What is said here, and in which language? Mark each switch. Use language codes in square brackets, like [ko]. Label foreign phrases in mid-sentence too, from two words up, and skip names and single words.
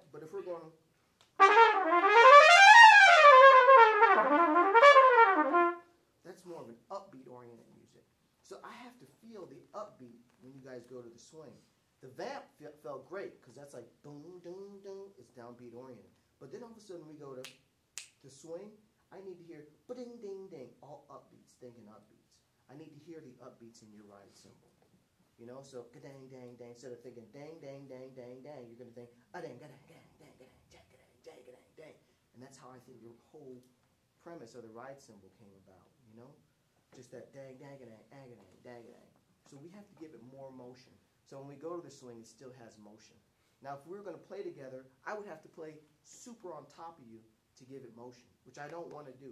[en] But if we're going, that's more of an upbeat-oriented music. So I have to feel the upbeat when you guys go to the swing. The vamp felt great because that's like boom, boom, boom. It's downbeat-oriented. But then all of a sudden we go to the swing. I need to hear ba-ding, ding, ding, all upbeats, thinking upbeats. I need to hear the upbeats in your ride cymbal. You know, so ka-dang, dang, dang. Instead of thinking dang, dang, dang, dang, dang, you're going to think a-dang, ga-dang, dang, dang, dang, dang, dang, dang, dang, dang. And that's how I think your whole premise of the ride cymbal came about, you know? Just that dang, dang, dang, dang, dang, dang, dang. So we have to give it more motion. So when we go to the swing, it still has motion. Now, if we were going to play together, I would have to play super on top of you to give it motion, which I don't want to do.